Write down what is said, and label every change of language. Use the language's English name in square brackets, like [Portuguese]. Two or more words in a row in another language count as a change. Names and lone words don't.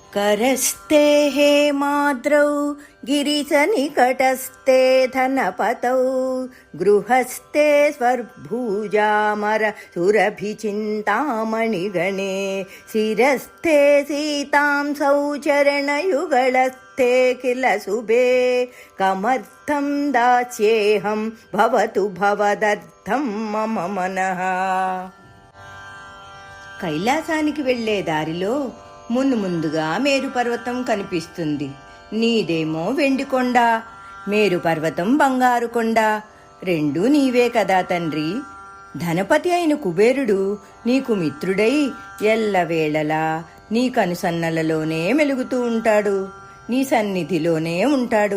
[Sanskrit] करस्ते हेमाद्रौ गिरिशनिकटस्ते धनपतौ गृहस्थे स्वर्भुजामर सुरभिचिन्तामणिगणे शिरस्थे सीतां सौचरणयुगलस्थे किल शुभे कमर्थं दास्येऽहं भवतु भवदर्थं मम मनः। [Telugu] కైలాసానికి వెళ్లే దారిలో ముందుగా మేరు పర్వతం కనిపిస్తుంది. నీదేమో వెండి కొండ, మేరు పర్వతం బంగారు కొండ, రెండూ నీవే కదా తండ్రి. ధనపతి అయిన కుబేరుడు నీకు మిత్రుడై ఎల్లవేళలా నీ కనుసన్నలలోనే మెలుగుతూ ఉంటాడు, నీ సన్నిధిలోనే ఉంటాడు.